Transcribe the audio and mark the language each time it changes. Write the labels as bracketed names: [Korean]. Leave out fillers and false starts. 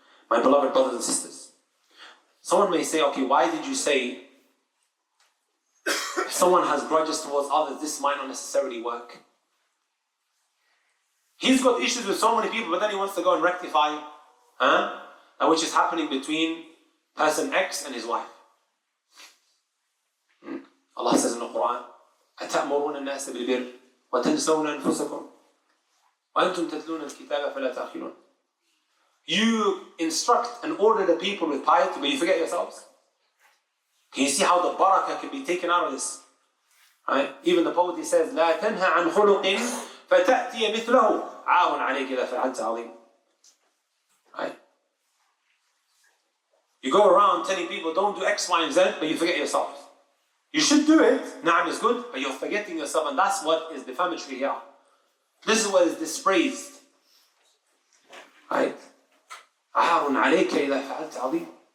[English] My beloved brothers and sisters. Someone may say, okay, why did you say if someone has grudges towards others, this might not necessarily work? He's got issues with so many people, but then he wants to go and rectify which is happening between person X and his wife. Allah says in the Quran, [Arabic] أَتَأْمُرُونَ النَّاسَ بِالْبِرِّ وَتَنْسَوْنَ أَنفُسَكُمْ وَأَنْتُمْ تَتْلُونَ الْكِتَابَ فَلَا تَعْقِلُونَ. [English] You instruct and order the people with piety, but you forget yourselves. Can you see how the barakah can be taken out of this? Right? Even the poet says, [Arabic] لا تنهى عن خلق فتأتي مثله عار عليك إذا فعلت عظيم. [English] Right? You go around telling people don't do X, Y, and Z, but you forget yourselves. You should do it, na'am is good, but you're forgetting yourself, and that's what is defamatory here. This is what is dispraised. Right? [Arabic] عار عليك إذا فعلت عظيم.